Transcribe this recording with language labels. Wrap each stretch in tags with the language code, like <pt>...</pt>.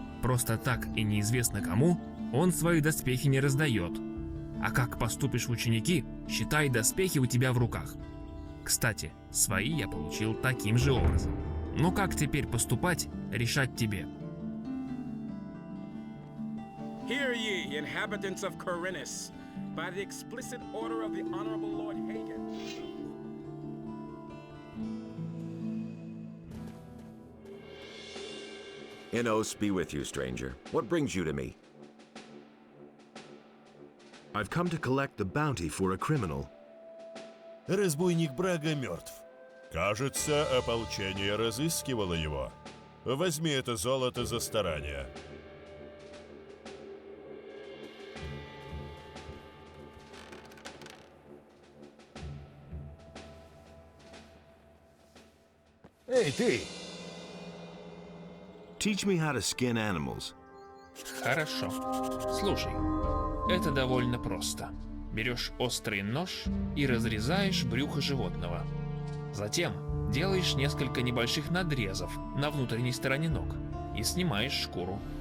<ru>Просто так и неизвестно кому он свои доспехи не раздает. А как поступишь в ученики, считай, доспехи у тебя в руках. Кстати, свои я получил таким же образом. Но как теперь поступать, решать тебе.</ru> <en>Hear ye, inhabitants of Corinus, by the explicit order of the Honorable Lord Hagen. Enos be with you, stranger. What brings you to me? I've come to collect the bounty for a criminal.</en> <ru>Разбойник Брага мертв. Кажется, ополчение разыскивало его. Возьми это золото за старание. Эй, ты!</ru> <en>Teach me how to skin animals.</en> <ru>Хорошо. Слушай, это довольно просто. Берешь острый нож и разрезаешь брюхо животного. Затем делаешь несколько небольших надрезов на внутренней стороне ног и снимаешь шкуру.</ru>